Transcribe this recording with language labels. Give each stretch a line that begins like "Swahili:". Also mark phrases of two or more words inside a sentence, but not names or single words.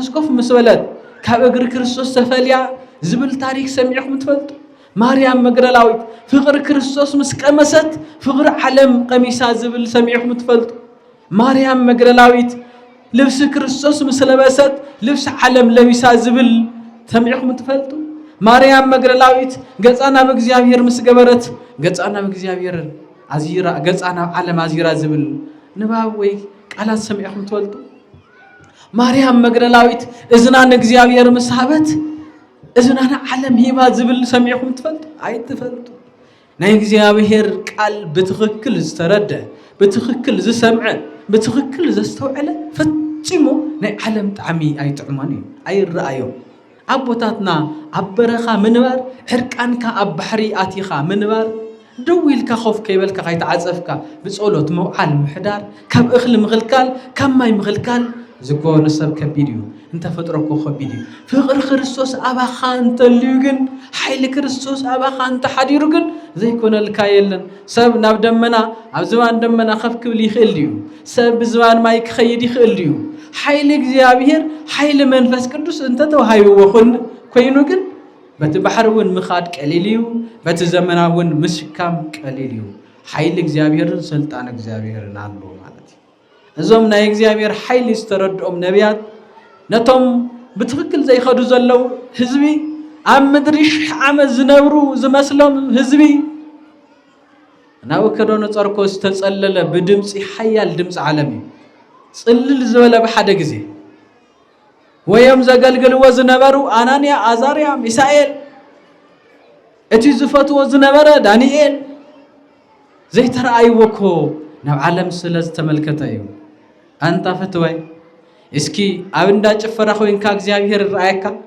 Tigrinya: ኮፍ ምስ በለት ካብ እግሪ ክርስቶስ ተፈልያ ዝብል ታሪክ ሰሚዕኩም ትፈልጡ ማርያም መግደላዊት ፍቅር ክርስቶስ ምስ ቀመሰት ፍቅር ዓለም ቀሚሳ ዝብል ሰሚዕኩም ትፈልጡ ማርያም መግደላዊት ልብስ ክርስቶስ ምስ ለበሰት ልብስ ዓለም ለቢሳ ዝብል ሰሚዕኩም ትፈልጡ ማርያም መግደላዊት ገጻና በእግዚአብሔር ምስ ገበረት ገጻና በእግዚአብሔር አዚራ ገጻና ዓለም አዚራ ዝብል ንባብ ወይ ቃላት ሰሚዕኩም ትፈልጡ ማርያም መግደላዊት እዝናን እግዚአብሔር ምስ ሃበት እዝናን ዓለም ሂባ ዝብል ሰሚዕኩም ትፈልጡ አይትፈልጡ ናይ እግዚአብሔር ቃል በትክክል ዝተረደ በትክክል ዝሰምዐ በትክክል ዘስተውዕለ ፈጽሞ ናይ ዓለም ጣዕሚ አይጥዕማን እዩ አይረአዮም አቦታትና አበረኻ ምንባር ሕርቃንካ ኣብ ባሕሪ ኣቲኻ ምንባር ደው ኢልካ ኾፍ ከይበልካ ከይተዓጸፍካ ብጸሎት መውዓል ምሕዳር ካብ እኽሊ ምኽልካል ካብ ማይ ምኽልካል ዝኮነ ሰብ ከቢድ እዩ እንተፈጥሮኮ ከቢድ እዩ ፍቅር ክርስቶስ ኣባኻ እንተልዩ ግን ሓይሊ ክርስቶስ ኣባኻ እንተሓዲሩ ግን ዘይኮነልካ የለን ሰብ ናብ ደመና ኣብ ዝባን ደመና ከፍ ክብል ይኽእል እዩ ሰብ ብዝባን ማይ ክኸይድ ይኽእል እዩ ሓይሊ እግዚአብሔር ሓይሊ መንፈስ ቅዱስ እንተተዋሂብዎ ኮይኑ ግን በቲ ባሕርን ምኻድ ቀሊል እዩ በቲ ዘመናውን ምስካም ቀሊል እዩ ሓይሊ እግዚአብሔርን ስልጣን እግዚአብሔርን አሎ ማለት እዞም ናይ እግዚአብሔር ሓይሊ ዝተረድኦም ነቢያት ነቶም ብትክክል ዘይኸዱ ዘለው ህዝቢ ኣብ ምድሪ 1000 ዓመት ዝነብሩ ዝመስሎም ህዝቢ ናቡከደነፆር ዝተጸለለ ብድምፂ ሓያል ድምፂ ዓለም እዩ ጽልል ዝበለ በሓደ ግዜ ወዮም ዘገልግልዎ ዝነበሩ አናንያ አዛርያ ሚሳኤል እቲ ዝፈትዎ ዝነበረ ዳንኤል ዘይተረአይዎኮ ናብ ዓለም ስለ ዝተመልከተ እዩ አንታ ፈትወይ እስኪ ኣብ እንዳጭፈራ ኮይንካ እግዚአብሔር ይራኣየካ